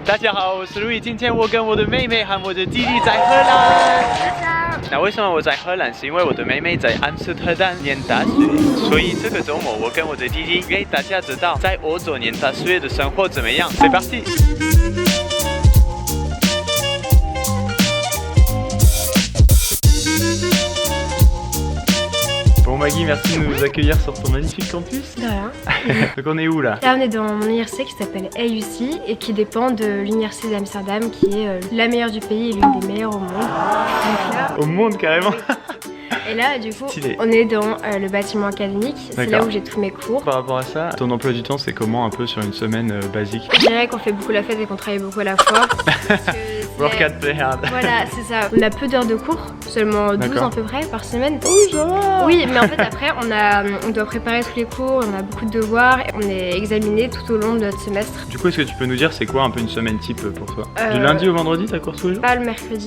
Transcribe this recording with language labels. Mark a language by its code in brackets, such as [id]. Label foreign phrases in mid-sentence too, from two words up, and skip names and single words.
[zh] 大家好，我是路易。今天我跟我的妹妹和我的弟弟在荷兰。那为什么我在荷兰？是因为我的妹妹在阿姆斯特丹念大学，所以这个周末我跟我的弟弟给大家知道在欧洲念大学的生活怎么样。 [fr] C'est parti。Bon Maggie, merci de nous accueillir sur ton magnifique campus. De rien. Donc on est où là? Là on est dans mon université qui s'appelle AUC et qui dépend de l'université d'Amsterdam qui est la meilleure du pays et l'une des meilleures au monde. Donc là, au monde carrément. Et là du coup stylé. On est dans le bâtiment académique, c'est là où j'ai tous mes cours. Par rapport à ça, ton emploi du temps c'est comment un peu sur une semaine basique? Je dirais qu'on fait beaucoup la fête et qu'on travaille beaucoup à la fois. [en] Work hard, play hard. [fr] Voilà, c'est ça. On a peu d'heures de cours, seulement 12 à peu près par semaine. Oui, ça va. Oui, mais en fait après on doit préparer tous les cours, on a beaucoup de devoirs, et on est examiné tout au long de notre semestre. Du coup, est-ce que tu peux nous dire c'est quoi un peu une semaine type pour toi? Du lundi au vendredi, t'as cours tous les jours? Pas le mercredi.